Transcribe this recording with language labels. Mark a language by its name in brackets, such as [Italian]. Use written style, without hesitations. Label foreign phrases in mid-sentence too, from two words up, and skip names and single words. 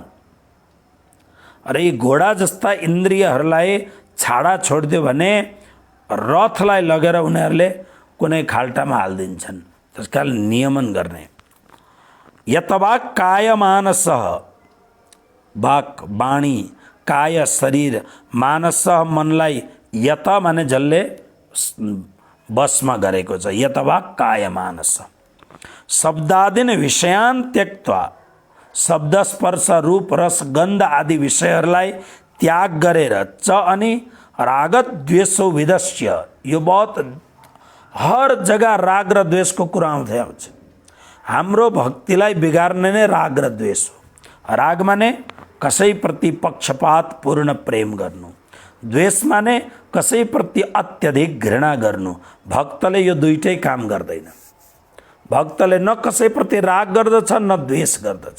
[Nepali] र यी घोडा जस्ता इन्द्रियहरूलाई छाडा छोडिदियो भने रथलाई लगेर उनीहरूले कुनै खाल्टामा हालिदिन्छन्। त्यसकारण नियमन गर्ने। [Sanskrit] यतवाक काय मानसः, [Nepali] वाक वाणी, काय शरीर, मानस मनलाई, यत माने जसले बसमा गरेको छ। [Sanskrit] यतवाक काय मानस। शब्दादिन विषयान् त्यक्त्वा, [Nepali] शब्द स्पर्श रूप रस गन्ध आदि विषयहरूलाई त्याग गरेर च अनि [Sanskrit] रागत द्वेषो विदस्य, [Nepali] यो [Hindi] बहुत हर जगह [Nepali] राग र द्वेषको कुरा आउँदै आउँछ। हाम्रो भक्तिलाई बिगार्ने नै राग र द्वेष हो। राग माने कसैप्रति पक्षपात पूर्ण प्रेम गर्नु, द्वेष माने कसैप्रति अत्यधिक घृणा गर्नु। भक्तले यो दुईटै काम गर्दैन। भक्तले न कसैप्रति राग गर्दछ न द्वेष गर्दछ।